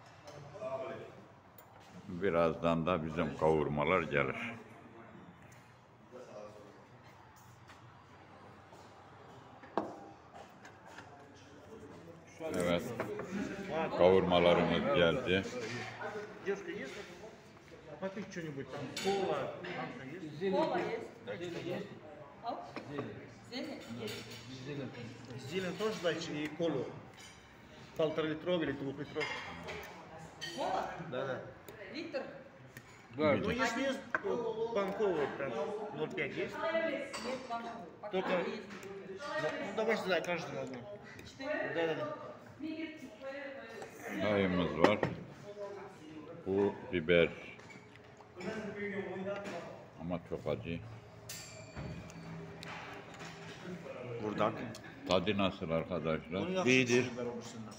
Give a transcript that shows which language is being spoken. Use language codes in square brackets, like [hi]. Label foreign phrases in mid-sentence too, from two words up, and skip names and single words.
[tr] Birazdan da bizim kavurmalar gelir. Evet. Kavurmalarımız geldi. [ru] Девушка, есть? Попить что-нибудь там, кола, манка есть? Кола есть. Оп. Зелень есть. Зелень тоже дайте и колу. 1,5-литровый или 2-литровый. Кола? Да. Литр. Ну, если есть банковый, там 0,5 есть? Нет, банку. Только- Пока есть. Ну, давайте за каждому одну. 4. Да. [tr] Çayımız var. Bu biber. Ama çok acı. Buradan. Tadı nasıl arkadaşlar? İyidir. Biber olursundan.